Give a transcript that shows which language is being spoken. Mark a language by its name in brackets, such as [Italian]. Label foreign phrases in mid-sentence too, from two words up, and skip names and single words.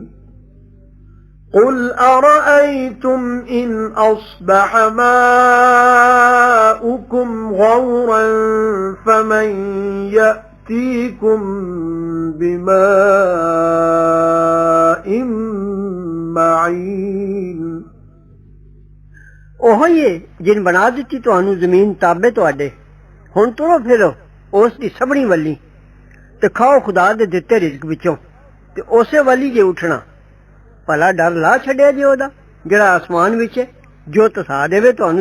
[Arabic] قل أرأيتم إن أصبح ماؤكم غورا فمن يأتيكم بماء معين [Punjabi] ਉਹੀ ਜਿਨ ਬਣਾ ਦਿੱਤੀ ਤੁਹਾਨੂੰ ਜ਼ਮੀਨ ਤਾਬੇ ਤੁਹਾਡੇ ਹੁਣ ਤੁਰੋ ਫਿਰੋ ਉਸ ਦੀ ਸਭਣੀ ਵੱਲੀ ਤੇ ਖਾਓ ਖੁਦਾ ਦੇ ਦਿੱਤੇ ਰਿਜ਼ਕ ਵਿੱਚੋਂ ਤੇ ਉਸੇ ਵੱਲੀ ਜੇ ਉੱਠਣਾ ਭਲਾ ਡਰ ਲਾ ਛੱਡਿਆ ਜੇ ਉਹਦਾ ਜਿਹੜਾ ਆਸਮਾਨ ਵਿੱਚ ਜੋ ਤਸਾ ਦੇਵੇ ਤੁਹਾਨੂੰ